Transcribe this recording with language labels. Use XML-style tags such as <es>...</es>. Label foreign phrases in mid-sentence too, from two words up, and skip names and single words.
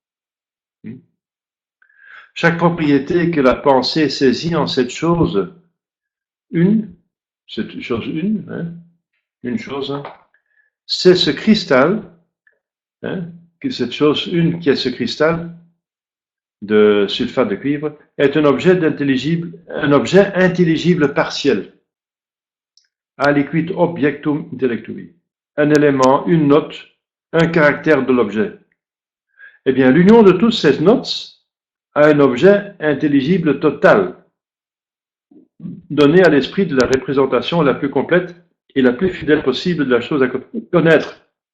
<fr>Chaque propriété que la pensée saisit en cette chose une, une chose, c'est ce cristal, que cette chose une qui est ce cristal de sulfate de cuivre, est un objet intelligible partiel.</fr> <la>Aliquid objectum intellectui.</la> <fr>Un élément, une note, un caractère de l'objet. Eh bien, l'union de toutes ces notes a un objet intelligible total, donné à l'esprit de la représentation la plus complète et la plus fidèle possible de la chose à connaître.</fr>